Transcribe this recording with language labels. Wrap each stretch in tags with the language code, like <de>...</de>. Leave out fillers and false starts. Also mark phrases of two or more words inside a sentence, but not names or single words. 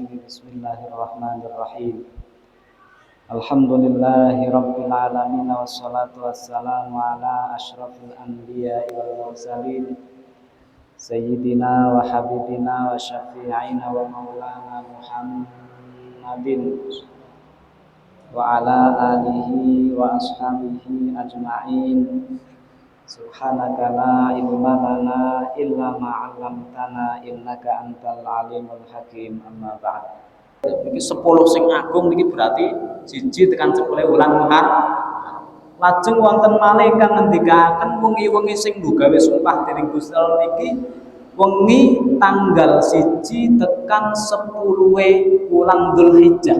<ar>بسم الله الرحمن الرحيم الحمد لله رب العالمين والصلاة والسلام على أشرف الأنبياء والمرسلين سيدنا وحبيبنا وشفيعنا ومولانا محمد وعلى آله وأصحابه أجمعين. سبحانك لا علم لنا إلا ما علمتنا إنك أنت العليم الحكيم. أما بعد.</ar> <jv>Iki 10 sing agung niki berarti siji tekan 10 wulan Muharram. Lajeng wonten malih kang ngendikaken wengi-wengi sing nggawe sumpah dening Gusti Allah niki wengi tanggal 1 tekan 10 wulan Dzulhijjah.</jv>